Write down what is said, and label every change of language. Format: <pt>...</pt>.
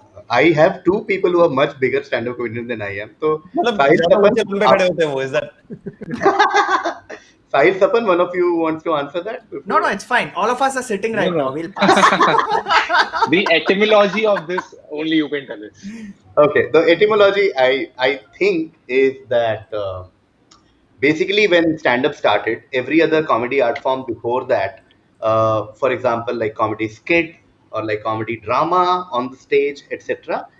<en>I have two people who are much bigger stand-up comedians than I am. So</en> <hi>मतलब ज़्यादा ऊंचे लंबे खड़े होते हैं वो.</hi> <en>Is that? Sahil Sapan, one of you wants to answer that? No, it's fine. All of us are sitting right No. now. We'll pass. The etymology of this, only you can tell us. Okay, the etymology I think is that basically when stand-up started, every other comedy art form before that, for example, like comedy skit or like comedy drama on the stage, etc.</en>